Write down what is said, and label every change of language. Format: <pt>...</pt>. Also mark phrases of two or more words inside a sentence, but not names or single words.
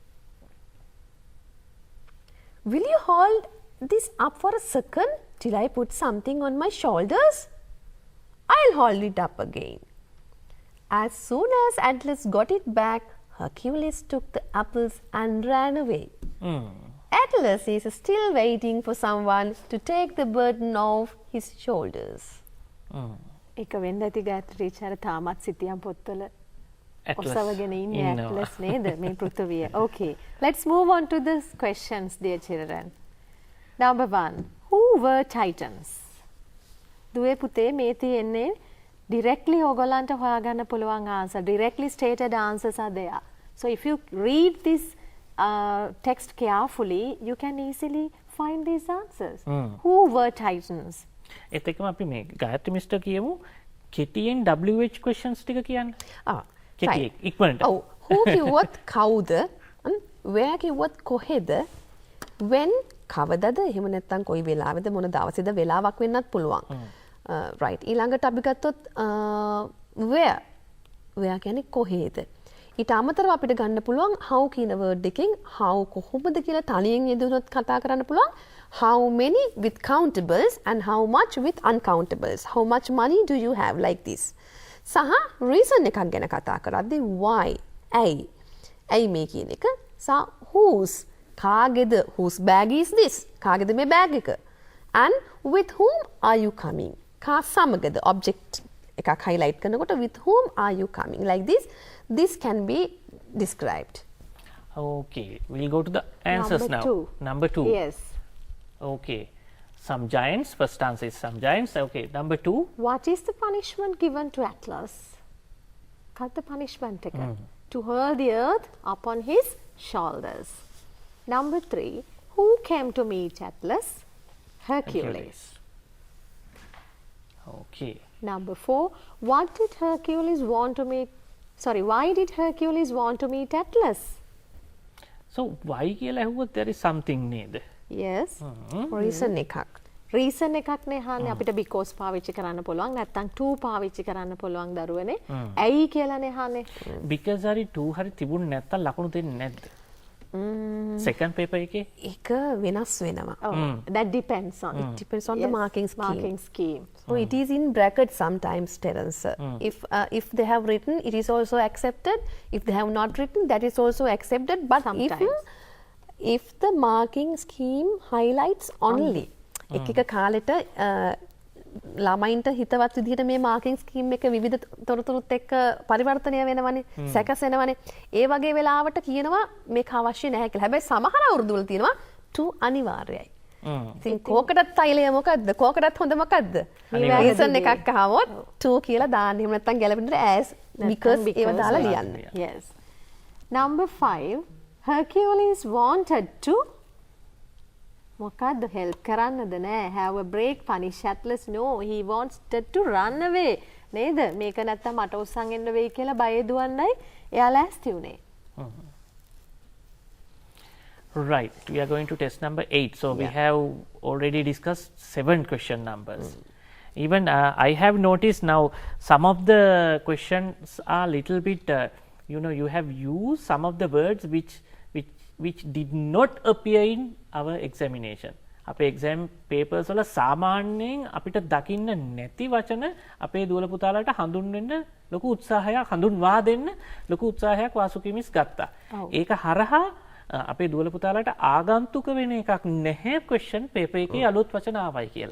<en>Will you hold this up for a second till I put something on my shoulders? I'll hold it up again. As soon as Atlas got it back, Hercules took the apples and ran away. Atlas is still waiting for someone to take the burden off his shoulders.</en> <si>එක වෙන්න ඇති ගාත්‍රී චාර තාමත් සිතියම් පොත්වල ඔසවගෙන ඉන්නේ Atlas නේද මේ පෘථිවිය.</si> <en>Okay, let's move on to the questions, dear children. Number 1. Who were Titans?</en> <si>දුවේ පුතේ මේ තියෙන්නේ directly ඔයගොල්ලන්ට හොයාගන්න පුළුවන් answer.</si> <en>Directly stated answers are there. So if you read this text carefully, you can easily find these answers. Who were Titans?</en> <si>ඒත් එක්කම අපි මේ ගායත්‍රි මිස්ටර් කියමු කෙටියෙන්</si> <en>WH questions</en> <si>ටික කියන්න. කෙටියෙන් ඉක්මනට. ඔව්. who කිව්වොත් කවුද? where කිව්වොත් කොහෙද? when කවදද? එහෙම නැත්නම් කොයි වෙලාවෙද මොන දවසේද වෙලාවක් වෙන්නත් පුළුවන්. right. ඊළඟට අපි ගත්තොත් where කියන්නේ කොහේද? ඊට අමතරව අපිට ගන්න පුළුවන් how කියන word එකෙන් how කොහොමද කියලා තනියෙන් යෙදුනොත් කතා කරන්න පුළුවන්.</si> <en>How many with countables and how much with uncountables. How much money do you have like this.</en> <si>සහ reason එකක් ගැන කතා කරද්දී why ඇයි මේ කියන එක. සහ whose කාගේද</si> <en>whose bag is this</en> <si>කාගේද මේ bag එක.</si> <en>and with whom are you coming</en> <si>කා සමගද object එකක් highlight කරනකොට</si> <en>with whom are you coming like this can be described. Okay, we'll go to the answers now. Number 2. Yes. Okay, some giants. First answer is some giants. Okay, number 2. What is the punishment given to Atlas? Cut the punishment to hurl the earth upon his shoulders. Number 3. Who came to meet Atlas? Hercules. Okay. Number 4. Why did Hercules want to meet Atlas? So why</en> <si>කියලා ඇහුවොත්</si> <en>there is something නේද? Yes.</en> <si>reason එකක්. රීසන් එකක් නේ හාන්නේ අපිට because පාවිච්චි කරන්න පුළුවන් නැත්නම් to පාවිච්චි කරන්න පුළුවන් දරුවනේ. ඇයි කියලානේ හාන්නේ. because හරි to හරි තිබුණ නැත්තම් ලකුණු දෙන්නේ නැද්ද?</si> <en>second paper</en> <si>එකේ ඒක වෙනස් වෙනවා.</si> <en>That depends on the marking scheme. So it is in brackets sometimes, Terence. If they have written, it is also accepted. If they have not written, that is also accepted. But if the marking scheme highlights only</en> <si>එක කාලෙට ළමයින්ට හිතවත් විදිහට මේ</si> <en>marking scheme</en> <si>එක විවිධ තොරතුරුත් එක්ක පරිවර්තනය වෙනවනේ සැකසෙනවනේ ඒ වගේ වෙලාවට කියනවා මේක අවශ්‍ය නැහැ කියලා. හැබැයි සමහර අවුරුදු වල තියෙනවා to අනිවාර්යයි. ඉතින් කෝකටත් තෛලය මොකද්ද? කෝකටත් හොඳ මොකද්ද? රීසන් එකක් අහවොත් to කියලා දාන්න. එහෙම නැත්නම් ගැලපෙන්නට</si> <en>as because</en> <si>ඒව දාලා ලියන්න.</si> <en>Yes. Number 5. Hercules wanted to මොකද්ද help</en> <si>කරන්නද නෑ</si> <en>have a break punish Atlas no he wanted to run away</en> <si>නේද මේක නැත්තම් මට උස්සන් එන්න වෙයි කියලා බය දුවන්නයි එයා ලෑස්ති උනේ.</si> <en>Right, we are going to test number 8. So we have already discussed 7 question numbers. Even I have noticed now some of the questions are little bit you have used some of the words which did not appear in our examination.</en> <si>අපේ</si> <en>exam papers</en> <si>වල සාමාන්‍යයෙන් අපිට දකින්න නැති වචන අපේ දුවල පුතාලට හඳුන්වන්න ලොකු උත්සාහයක් හඳුන්වා දෙන්න ලොකු උත්සාහයක් වාසුකිමිස් ගත්තා. ඒක හරහා අපේ දුවල පුතාලට ආගන්තුක වෙන එකක් නැහැ</si> <en>question paper</en> <si>එකේ අලුත් වචන ආවයි කියලා.</si>